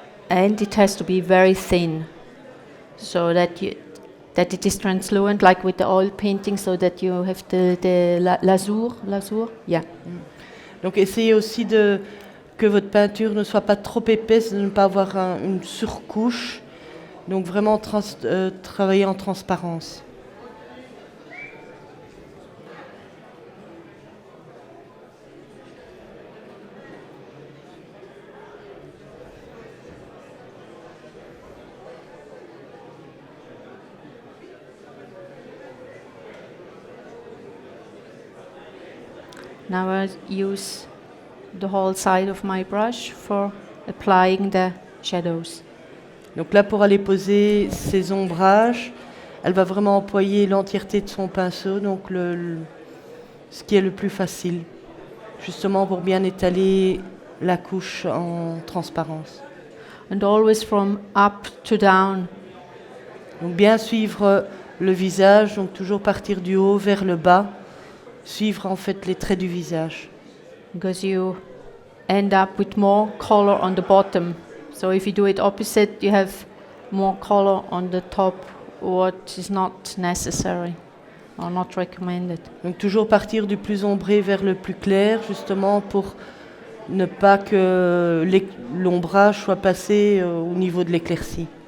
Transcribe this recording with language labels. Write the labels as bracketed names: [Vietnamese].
[English] And it has to be very thin, so that it is translucent, like with the oil painting, so that you have the lazur, yeah. [French] Donc essayez aussi que votre peinture ne soit pas trop épaisse, de ne pas avoir une surcouche. Donc vraiment travailler en transparence. [English] Now I use the whole side of my brush for applying the shadows. [French] Donc là, pour aller poser ses ombrages, elle va vraiment employer l'entièreté de son pinceau, donc ce qui est le plus facile, justement pour bien étaler la couche en transparence. [English] and always from up to down. [French] Donc bien suivre le visage, donc toujours partir du haut vers le bas, suivre en fait les traits du visage. [English] Because you end up with more color on the bottom. So if you do it opposite, you have more color on the top, what is not necessary or not recommended. [French] Donc toujours partir du plus ombré vers le plus clair, justement pour ne pas que l'ombrage soit passé au niveau de l'éclaircie.